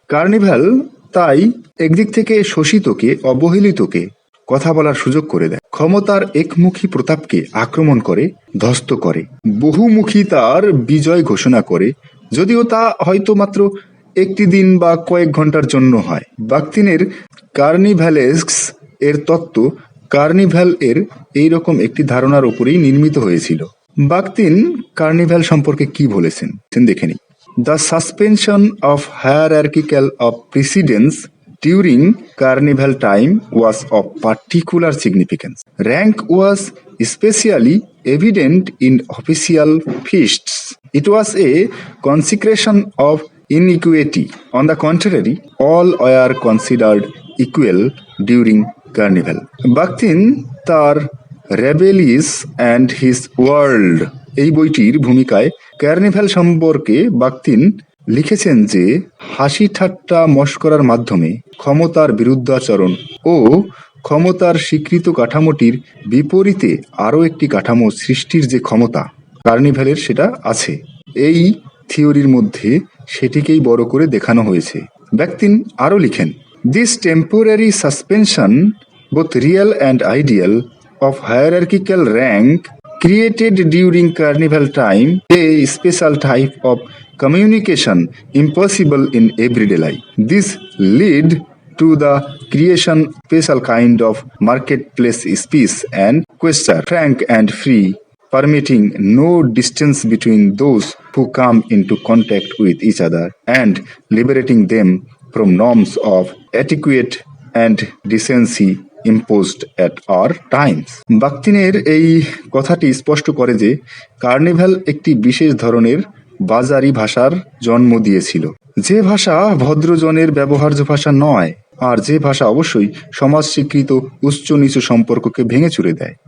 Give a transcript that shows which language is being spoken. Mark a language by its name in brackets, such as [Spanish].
[Bangla] Carnival তাই একদিক থেকে শোষিতকে, অবহেলিতকে কথা বলার সুযোগ করে দেয়, ক্ষমতার একমুখী প্রতাপকে আক্রমণ করে, ধ্বস্ত করে, বহুমুখী তার বিজয় ঘোষণা করে, যদিও তা হয়তো মাত্র একটি দিন বা কয়েক ঘন্টার জন্য হয়। বাকতিনের কার্নিভ্যালেস্ক এর তত্ত্ব কার্নিভাল এর এইরকম একটি ধারণার উপরেই নির্মিত হয়েছিল। বাকতিন কার্নিভাল সম্পর্কে কি বলেছেন দেখে নিই। [English] The suspension of hierarchical of precedence during carnival time was of particular significance. Rank was especially evident in official feasts. It was a consecration of inequity. On the contrary, all were considered equal during carnival. [Bangla] Bhaktin তার rebellious and his world এই বইটির ভূমিকায় carnival সম্পর্কে বাকতিন লিখেছেন যে হাসি ঠাট্টা মশকরার মাধ্যমে ক্ষমতার বিরুদ্ধাচরণ ও ক্ষমতার স্বীকৃত কাঠামোটির বিপরীতে আরও একটি কাঠামো সৃষ্টির যে ক্ষমতা কার্নিভালের সেটা আছে। এই থিওরির মধ্যে সেটিকেই বড় করে দেখানো হয়েছে। বাকতিন আরও লিখেন, [English] This temporary suspension both real and ideal of hierarchical rank created during carnival time a special type of communication impossible in everyday life. This led to the creation special kind of marketplace speech and question, frank and free, permitting no distance between those who come into contact with each other and liberating them from norms of etiquette and decency imposed at our times. [Bangla] বাকতিনের এই কথাটি স্পষ্ট করে যে carnival একটি বিশেষ ধরনের বাজারি ভাষার জন্ম দিয়েছিল, যে ভাষা ভদ্রজনের ব্যবহার্য ভাষা নয়, আর যে ভাষা অবশ্যই সমাজ স্বীকৃত উচ্চ নিচু সম্পর্ককে ভেঙে চুরে দেয়।